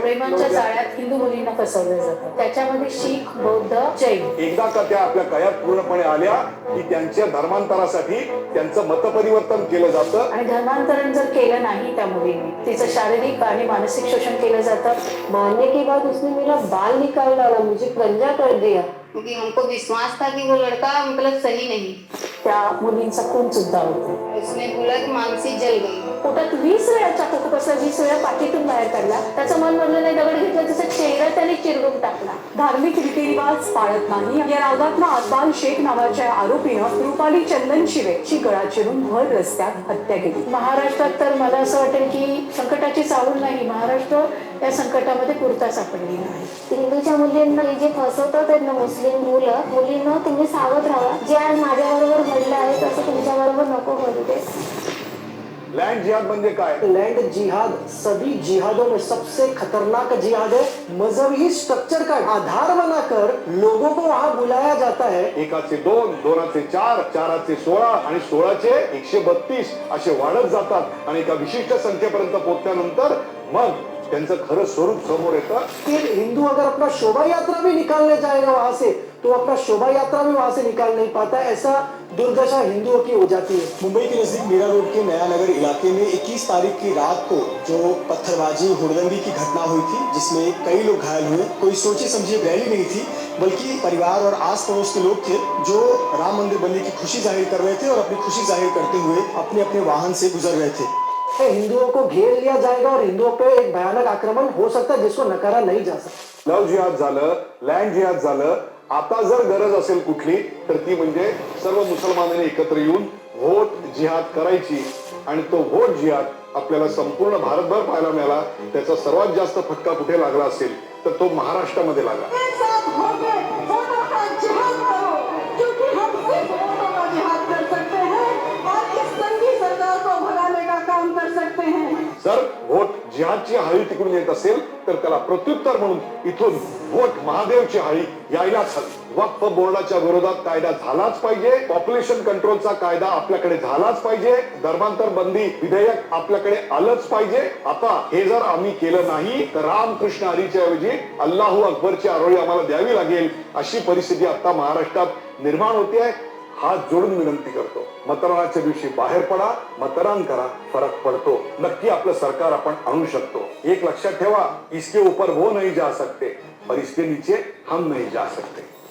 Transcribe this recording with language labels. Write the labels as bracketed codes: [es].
[mr] प्रेमाच्या लव जिहाद. जाळ्यात हिंदू मुलींना फसवलं जातं. त्याच्यामध्ये शीख, बौद्ध, जैन. एकदा का त्या आपल्या कयात पूर्णपणे आल्या की त्यांच्या धर्मांतरासाठी त्यांचं मतपरिवर्तन केलं जातं. आणि धर्मांतरण जर केलं नाही त्या मुलीने, तिचं शारीरिक आणि मानसिक शोषण केलं जातं. [hi] मारने के बाद उसने मेरा बाल निकाल डाला, मुझे गंजा कर दिया, क्योंकि हमको विश्वास था कि वो लड़का मतलब सही नहीं। [mr] त्या मुलींचा खून सुद्धा होतो. [hi] उसने बोला कि मानसी जल गई। [mr] पोटात 20 वेळा चाकू बसला, 20 वेळा पाठीतून बाहेर काढला. त्याचं मन भरलं नाही, दगड घेतला, त्याचा चेहरा त्याने चिरडून टाकला. धार्मिक रीतिरिवाज पाळत नाही या रागातनं अब्बाल शेख नावाच्या आरोपीनं रुपाली चंदन शिवेची गळा चिरून भर रस्त्यात हत्या केली. महाराष्ट्रात तर मला असं वाटेल की संकटाची चाहूल नाही, महाराष्ट्र या संकटामध्ये पुरता सापडलेला आहे. हिंदूच्या मुलींना हे जे फसवतात त्यांना मुस्लिम मुलींना तुम्ही सावध राहा. जे आज माझ्याबरोबर घडलं आहे तसं तुमच्याबरोबर नको घडू दे. लँड जिहाद म्हणजे काय? [hi] लैंड जिहाद सभी जिहादों में सबसे खतरनाक जिहाद है। मजहबी स्ट्रक्चर का आधार बनाकर लोगों को वहाँ बुलाया जाता है। [mr] एकाचे 2, 2चे 4, 4चे 16 आणि 16चे 132 असे वाढत जातात आणि एका विशिष्ट संख्येपर्यंत पोहोचल्यानंतर मग त्यांचं खरं स्वरूप समोर येतं. [hi] फिर हिंदू अगर अपना शोभा यात्रा भी निकालने जाएगा वहाँ से तो अपना शोभा यात्रा भी वहाँ से निकाल नहीं पाता। ऐसा दुर्दशा हिंदुओं की हो जाती है। मुंबई के नजदीक मीरा रोड के नया नगर इलाके में 21 तारीख की रात को जो पत्थरबाजी हुड़दंगी की घटना हुई थी, जिसमें कई लोग घायल हुए, कोई सोचे समझे रैली नहीं थी बल्कि परिवार और आस पड़ोस के लोग थे जो राम मंदिर बनने की खुशी जाहिर कर रहे थे और अपनी खुशी जाहिर करते हुए अपने अपने वाहन से गुजर रहे थे। हिंदुओं को घेर लिया जाएगा और हिंदुओं पे एक भयानक आक्रमण हो सकता है जिसको नकारा नहीं जा सकता। [mr] लव जिहाद झालं, लँड जिहाद झालं. आता जर गरज असेल कुठली तर ती म्हणजे सर्व मुसलमानांनी एकत्र येऊन व्होट जिहाद करायची आणि तो व्होट जिहाद आपल्याला संपूर्ण भारतभर पाहायला मिळाला. त्याचा सर्वात जास्त फटका कुठे लागला असेल तर तो महाराष्ट्रामध्ये लागला. जर व्होट जिहादची हाळी तिकडून येत असेल तर त्याला प्रत्युत्तर म्हणून इथून व्होट महादेवची हाळी यायलाच हवी. वक्फ बोर्डाच्या विरोधात कायदा झालाच पाहिजे. पॉप्युलेशन कंट्रोलचा कायदा आपल्याकडे झालाच पाहिजे. धर्मांतर बंदी विधेयक आपल्याकडे आलंच पाहिजे. आता हे जर आम्ही केलं नाही तर रामकृष्ण हरीच्या ऐवजी अल्लाहू अकबरची आरोळी आम्हाला द्यावी लागेल अशी परिस्थिती आता महाराष्ट्रात निर्माण होते आहे. हात जोडून विनंती करतो, मतदानाच्या दिवशी बाहेर पडा, मतदान करा, फरक पडतो. नक्की आपलं सरकार आपण आणू शकतो. एक लक्षात ठेवा, [hi] इसके ऊपर वो नहीं जा सकते और इसके नीचे हम नहीं जा सकते.